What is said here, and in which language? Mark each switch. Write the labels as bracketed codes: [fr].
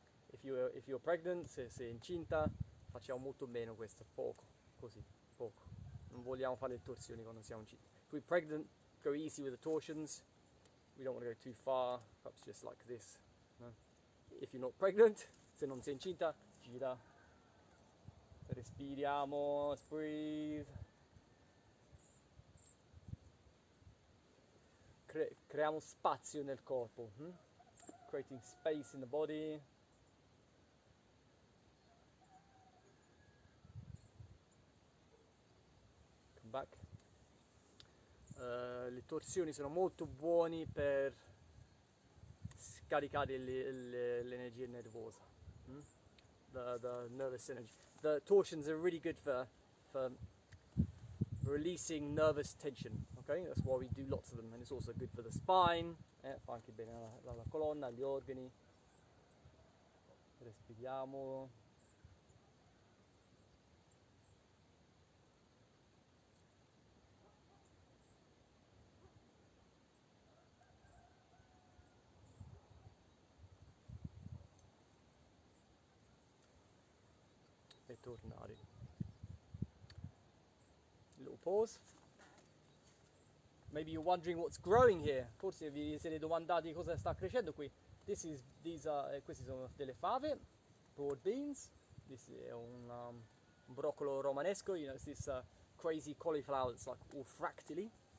[en] If you're pregnant, [it] se sei incinta, facciamo molto meno questo, poco, così, poco. Non vogliamo fare le torsioni quando siamo incinti. [en] If we're pregnant, go easy with the torsions. We don't want to go too far, perhaps just like this. No? If you're not pregnant, [it] se non sei incinta, gira. Respiriamo, breathe. Creiamo spazio nel corpo. [en] Creating space in the body. Come back. [it] Le torsioni sono molto buoni per scaricare l'energia nervosa. [en] The nervous energy. The torsions are really good for releasing nervous tension. Okay, that's why we do lots of them, and it's also good for the spine. [it] Fa anche bene alla colonna, agli organi. Respiriamo. E tornare. [en] Little pause. Maybe you're wondering what's growing here. [it] Forse vi siete domandati cosa sta crescendo qui. Questi sono delle fave, [en] broad beans. This is [it] un broccolo romanesco. [en] You know, it's this crazy cauliflower that's like all fractally.